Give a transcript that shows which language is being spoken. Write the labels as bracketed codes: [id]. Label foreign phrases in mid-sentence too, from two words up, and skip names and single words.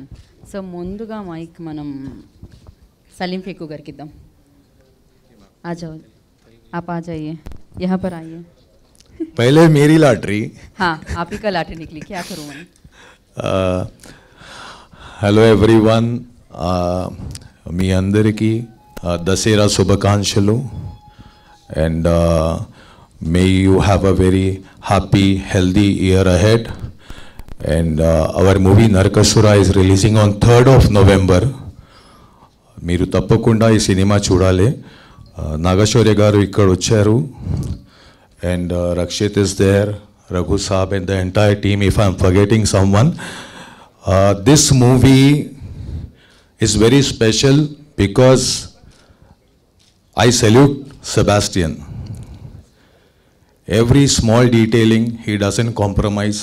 [te] సో ముందుగా మైక్ మనం सलीम फेकू గారికి ఇద్దాం. [hi] आ जाओ, आप आ जाइए, यहाँ पर आइए. पहले मेरी लॉटरी. हाँ, आप ही का लॉटरी निकली, क्या करूँ मैं. [en] Hello everyone, [te] మీ అందరికీ దసరా శుభాకాంక్షలు. [en] And may you have a very happy, healthy year ahead. And our movie Narakasura is releasing on 3rd of November. [te] మీరు తప్పకుండా ఈ సినిమా చూడాలి. నాగశౌర్య గారు ఇక్కడ వచ్చారు. [en] And Rakshit is there, Raghu Saab and the entire team, if I'm forgetting someone. This movie is very special because I salute Sebastian. Every small detailing, he doesn't compromise.